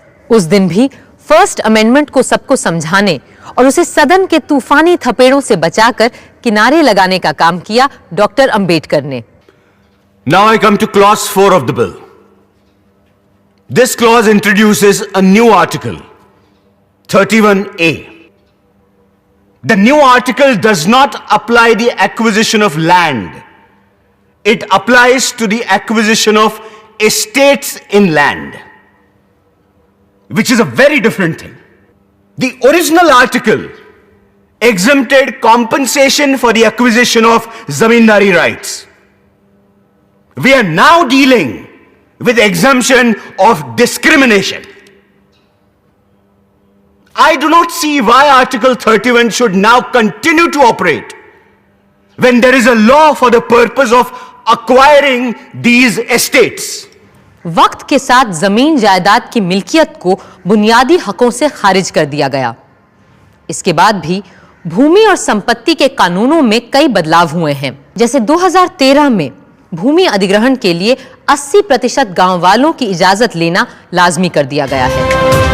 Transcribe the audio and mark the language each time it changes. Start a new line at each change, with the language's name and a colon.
Hindi: उस दिन भी फर्स्ट अमेंडमेंट को सबको समझाने और उसे सदन के तूफानी थपेड़ों से बचाकर किनारे लगाने का काम किया डॉक्टर अंबेडकर ने।
English: Now I come to clause 4 of the bill. This clause introduces a new article, 31A. The new article does not apply the acquisition of land. It applies to the acquisition of estates in land, which is a very different thing. The original article exempted compensation for the acquisition of zamindari rights. We are now dealing with exemption of discrimination. I do not see why Article 31 should now continue to operate when there is a law for the purpose of acquiring these estates.
Hindi: वक्त के साथ जमीन जायदाद की मिल्कियत को बुनियादी हकों से खारिज कर दिया गया। इसके बाद भी भूमि और संपत्ति के कानूनों में कई बदलाव हुए हैं। जैसे 2013 में भूमि अधिग्रहण के लिए 80% गांव वालों की इजाजत लेना लाजमी कर दिया गया है।